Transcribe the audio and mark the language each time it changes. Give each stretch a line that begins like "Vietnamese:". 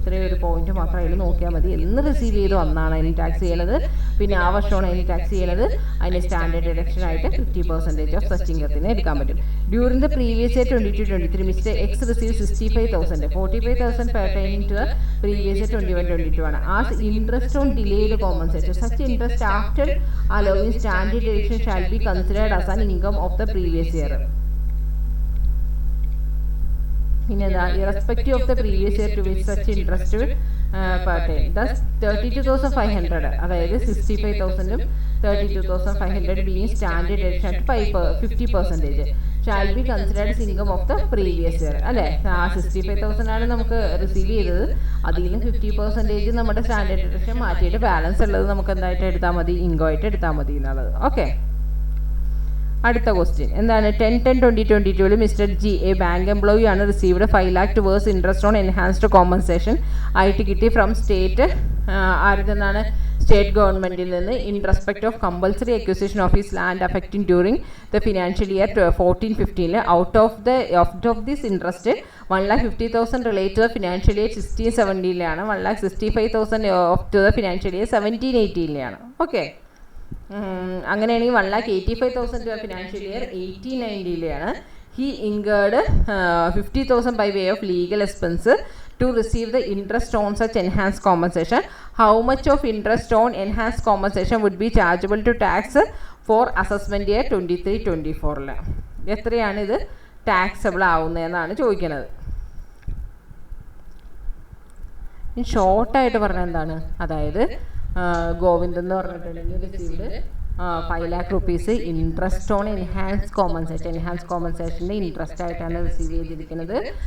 Malayalam: ഇത്രയും ഒരു പോയിന്റ് മാത്രം അതിൽ നോക്കിയാൽ മതി. എന്ന് റിസീവ് ചെയ്തു അന്നാണ് അതിന് ടാക്സ് ചെയ്യണത്, പിന്നെ ആ വർഷമാണ് അതിന് ടാക്സ് ചെയ്യണത്, അതിന് സ്റ്റാൻഡേർഡ് ഡിഡക്ഷൻ ആയിട്ട്
English: 50% of such ഇൻകത്തിന്
Malayalam: എടുക്കാൻ പറ്റും.
English: During the previous year 22-23 mister X receive 65,000, 45,000 pertaining to the previous year 21-22 ആണ്. As interest on delayed compensation, such interest after allowing standard deduction shall be considered as an income of the previous year. Irrespective of the previous year to which such interest will pertain. Thus 32,500, അതായത് 65,000 32,500 being standard deduction at 50% shall be considered as income of the previous year.
Malayalam: അല്ലേ, 65,000 ആണ് നമുക്ക് receive ചെയ്തത്, അതിൽ നിന്ന് 50% നമ്മുടെ standard deduction മാറ്റിയിട്ട് balance ഉള്ളത് നമുക്ക് എന്തായിട്ട് എടുത്താൽ മതി, ഇൻകം ആയിട്ട് എടുത്താൽ മതി എന്നുള്ളത്.
English: okay,
Malayalam: അടുത്ത ക്വസ്റ്റ്യൻ എന്താണ്?
English: 10-10-2022 mister G, a bank employee ആണ്, received 5 lakh towards interest on enhanced compensation
Malayalam: ആയിട്ട് കിട്ടി
English: From state.
Malayalam: ആരുടെന്നാണ്? സ്റ്റേറ്റ് ഗവൺമെൻറ്റിൽ നിന്ന്.
English: In respect of compulsory acquisition of his land affecting during the financial year 14-15. Out of this interest 1,50,000 relate to the financial year 16-17 1,65,000 to the financial year 17-18.
Malayalam: Okay, അങ്ങനെയാണെങ്കിൽ
English: 1,85,000 financial year 18-19. He incurred 50,000 by way of legal expense to receive the interest on such enhanced compensation. How much of interest on enhanced compensation would be chargeable to tax for assessment year 23-24?
Malayalam: എത്രയാണ് ഇത് taxable ആവുന്നതെന്നാണ് ചോദിക്കുന്നത്. ഷോർട്ടായിട്ട് പറഞ്ഞാൽ എന്താണ്? അതായത് ഗോവിന്ദൻ എന്ന് പറഞ്ഞിട്ടുണ്ടെങ്കിൽ
English: received 5 lakh rupees interest on enhance
Malayalam: കോമ്പൻസേഷൻ്റെ interest ആയിട്ടാണ് റിസീവ് ചെയ്തിരിക്കുന്നത്.